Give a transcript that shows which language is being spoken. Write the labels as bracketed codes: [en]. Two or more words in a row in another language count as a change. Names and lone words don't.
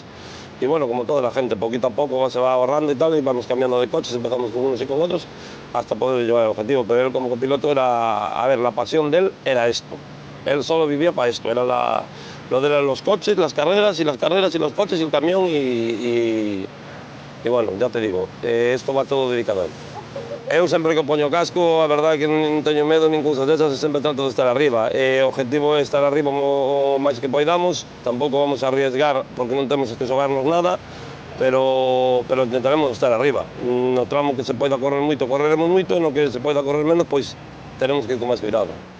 [es] Y bueno, como toda la gente, poquito a poco se va ahorrando y tal, y vamos cambiando de coches, empezamos con unos y con otros, hasta poder llevar el objetivo. Pero él como copiloto era, a ver, la pasión de él era esto. Él solo vivía para esto, era lo de los coches, las carreras y los coches y el camión y bueno, ya te digo, esto va todo dedicado a él. [gl] Eu sempre que poño casco, a verdade é que non teño medo nin cousas desas, sempre trato de estar arriba. O objetivo é estar arriba o máis que poidamos, tampouco vamos a arriesgar porque non temos que xogarnos nada, pero intentaremos estar arriba. No tramo que se poida correr moito, correremos moito, e no que se poida correr menos, pois teremos que ir con máis cuidado.